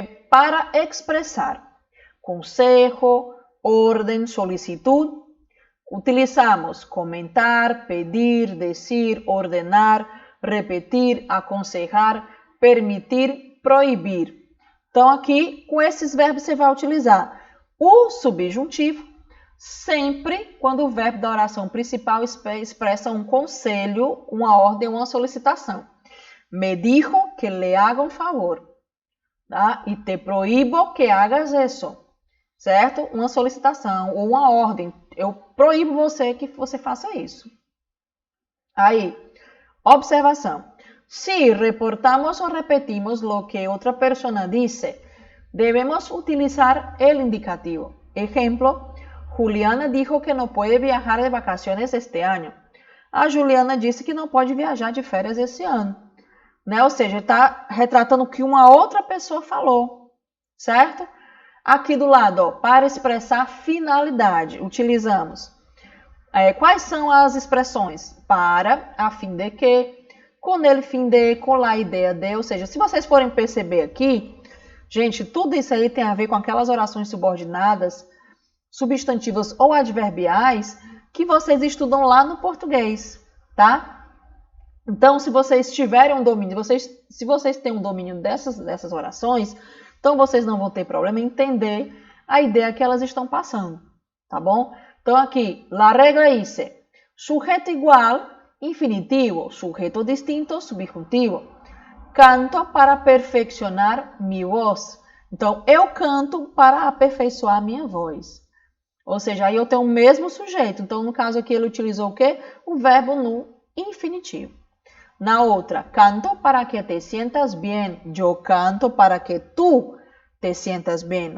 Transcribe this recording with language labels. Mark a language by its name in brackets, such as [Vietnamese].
[Spanish] Para expressar consejo, orden, solicitud, utilizamos comentar, pedir, decir, ordenar, repetir, aconselhar, permitir, proibir. [Portuguese] Então, aqui, com esses verbos, você vai utilizar o subjuntivo sempre quando o verbo da oração principal expressa um conselho, uma ordem, uma solicitação. [Spanish] Me dijo que le haga un favor, tá? E te proíbo que hagas eso, certo? [Portuguese] Uma solicitação ou uma ordem. Eu proíbo você que você faça isso. Aí, observação. [Spanish] Si reportamos o repetimos lo que otra persona dice, debemos utilizar el indicativo. Ejemplo, Juliana dijo que no puede viajar de vacaciones este año. [Portuguese] A Juliana disse que não pode viajar de férias esse ano. Né? Ou seja, está retratando o que uma outra pessoa falou, certo? Aqui do lado, ó, para expressar finalidade, utilizamos. Quais são as expressões? Para, a fim de que, com ele, fim de, com lá, ideia de. Ou seja, se vocês forem perceber aqui, gente, tudo isso aí tem a ver com aquelas orações subordinadas, substantivas ou adverbiais que vocês estudam lá no português, tá? Então, se vocês tiverem um domínio, se vocês têm um domínio dessas orações, então vocês não vão ter problema em entender a ideia que elas estão passando, tá bom? Então, aqui, [Spanish] la regla dice, sujeto igual, infinitivo, sujeto distinto, subjuntivo. Canto para perfeccionar mi voz. [Portuguese] Então, eu canto para aperfeiçoar minha voz. Ou seja, aí eu tenho o mesmo sujeito. Então, no caso aqui, ele utilizou o quê? O verbo no infinitivo. Na outra, [Spanish] canto para que te sientas bien. [Portuguese] Eu canto para que tu [Spanish] te sientas bien.